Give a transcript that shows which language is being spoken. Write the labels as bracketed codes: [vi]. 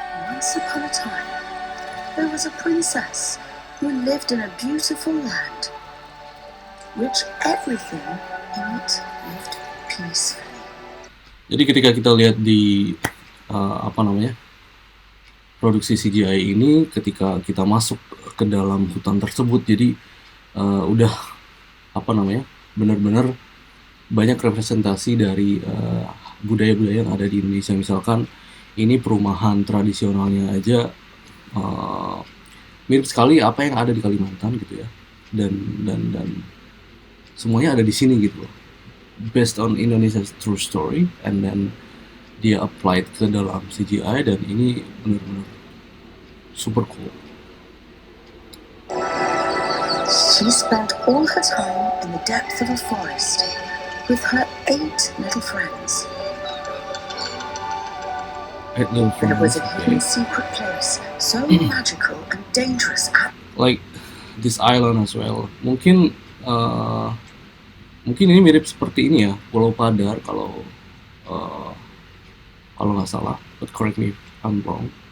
[en] Once upon a time, there was a princess who lived in a beautiful land, which everything in it lived peacefully. [id] Jadi ketika kita lihat di produksi CGI ini, ketika kita masuk ke dalam hutan tersebut, jadi udah benar-benar banyak representasi dari budaya-budaya yang ada di Indonesia. Misalkan ini perumahan tradisionalnya aja mirip sekali apa yang ada di Kalimantan gitu ya, dan semuanya ada di sini gitu loh. [en] based on Indonesia's true story, and then [id] dia [en] applied [id] ke dalam CGI, dan ini benar-benar [en] super cool. She spent all her time in the depth of a forest with her 8 little friends. 8 little There was a okay. hidden secret place so magical and dangerous at Like this island as well. [id] Mungkin ini mirip seperti ini ya, Pulau Padar kalau nggak salah, [en] but correct me if I'm wrong.